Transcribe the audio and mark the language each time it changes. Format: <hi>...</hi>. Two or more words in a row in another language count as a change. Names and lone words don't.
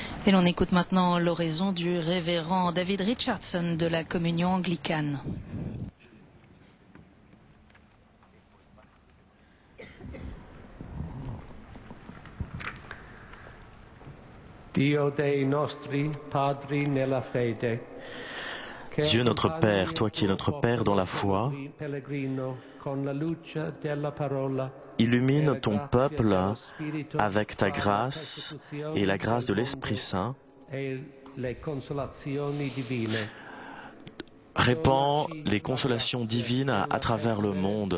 <fr>Et l'on écoute maintenant l'oraison du révérend David Richardson de la communion anglicane.</fr> <it>Dio dei nostri padri nella fede,</it> <fr>Dieu notre Père, toi qui es notre Père dans la foi, illumine ton peuple avec ta grâce et la grâce de l'Esprit Saint. Répands les consolations divines à travers le monde.</fr>